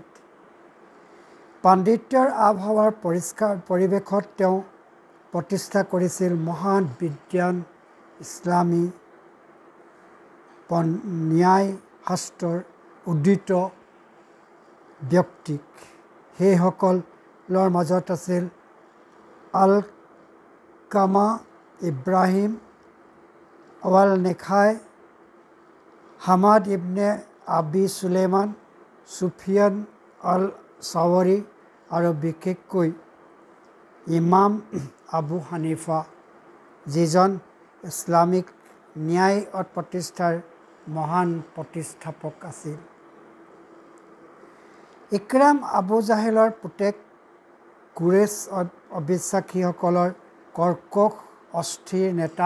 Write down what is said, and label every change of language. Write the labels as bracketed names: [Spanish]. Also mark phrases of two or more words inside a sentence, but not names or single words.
[Assamese] পাণ্ডিত্যৰ আবহাৱাৰ পৰিৱেশত তেওঁ প্ৰতিষ্ঠা কৰিছিল মহান বিজ্ঞান, ইছলামী ন্যায় শাস্ত্ৰৰ উদিত ব্যক্তিক। সেইসকলৰ মাজত আছিল আল-কামা, ইব্ৰাহিম আল-নেখাই, হামাদ ইবনে আবি সুলেইমান, সুফিয়ান আল-চাৱৰী আৰু বিশেষকৈ ইমাম আবু হানিফা, যিজন ইছলামিক ন্যায় প্ৰতিষ্ঠাৰ মহান প্ৰতিষ্ঠাপক আছিল। ইক্ৰাম আবু জাহেলৰ পুতেক, কুৰেইশ অবিশ্বাসীসকলৰ কৰ্কশ অস্থিৰ নেতা।